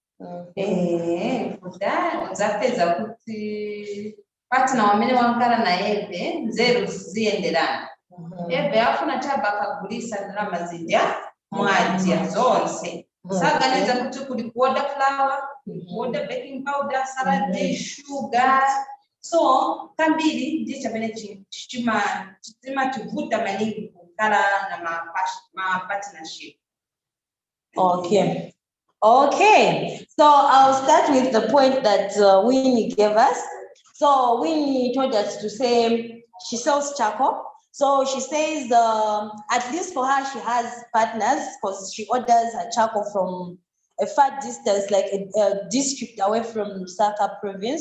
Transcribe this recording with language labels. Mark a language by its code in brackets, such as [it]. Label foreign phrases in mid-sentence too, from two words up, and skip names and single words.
[ny] Ivuta nzapeza kuti partner wamene wankala na ebe nzeru ziyenderana. Ebe afuna chabaka gulisa ndalama zidya mwadia zonse. Saganiza kuti kuli kuoda flour, kuoda [en] baking powder, [ny] salad, sugar. So kambiri ndicho chamene chitima chivuta maningi kukala na ma partnership. [en] Okay. Okay, so I'll start with the point that Winnie gave us. So Winnie told us to say she sells charcoal. So she says at least for her, she has partners because she orders her charcoal from a far distance, like a district away from Lusaka province.